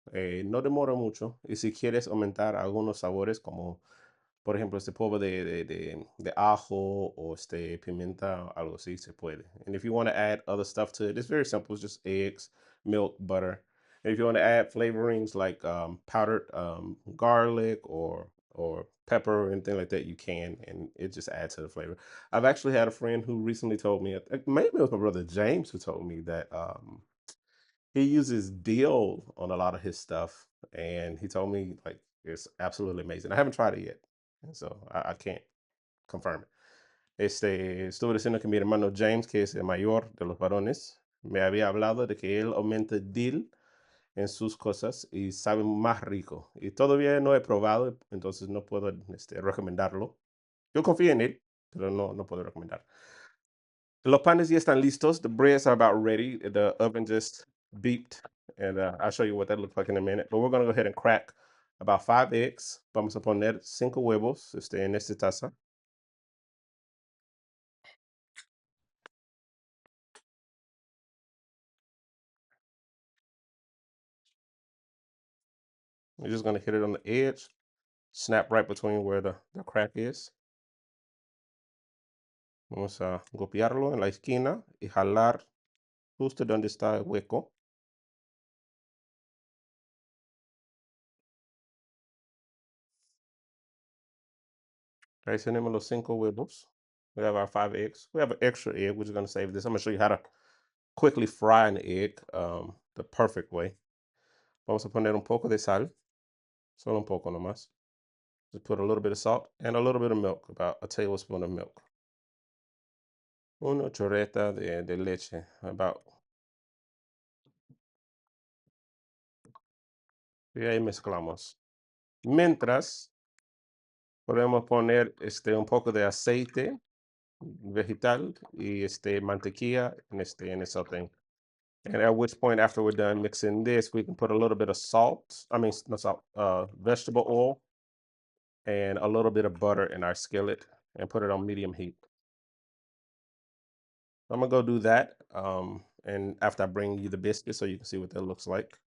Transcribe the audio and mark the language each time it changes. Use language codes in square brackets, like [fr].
[es] No demora mucho, y si quieres aumentar algunos sabores como por ejemplo, polvo de ajo o pimienta, algo así se puede. [en] And if you want to add other stuff to it, it's very simple. It's just eggs, milk, butter. And if you want to add flavorings like powdered garlic or pepper or anything like that, you can, and it just adds to the flavor. I've actually had a friend who recently told me, maybe it was my brother James who told me that he uses dill on a lot of his stuff, and he told me like it's absolutely amazing. I haven't tried it yet, and so I can't confirm it. [es] Estuve diciendo que mi hermano James, que es el mayor de los varones, me había hablado de que él aumenta dill en sus cosas y sabe más rico. Y todavía no he probado, entonces no puedo recomendarlo. Yo confío en él, pero no puedo recomendar. Los panes ya están listos. [en] The breads are about ready. The oven just beeped, and I'll show you what that looks like in a minute. But we're going to go ahead and crack about 5 eggs. [es] Vamos a poner 5 huevos en esta taza. [en] We're just going to hit it on the edge, snap right between where the crack is. [es] Vamos a golpearlo en la esquina y jalar justo donde está el hueco. Ahí tenemos los 5 huevos. [en] We have our 5 eggs. We have an extra egg, which is going to save this. I'm going to show you how to quickly fry an egg the perfect way. [es] Vamos a poner un poco de sal, solo un poco nomás. [en] Just put a little bit of salt and a little bit of milk, about a tablespoon of milk. [es] Una chorreta de leche, about. Y ahí mezclamos. Mientras, podemos poner un poco de aceite vegetal y mantequilla en el sartén. [en] And at which point, after we're done mixing this, we can put a little bit of salt. I mean, not salt, vegetable oil, and a little bit of butter in our skillet. and put it on medium heat. I'm gonna go do that. And after I bring you the biscuit so you can see what that looks like.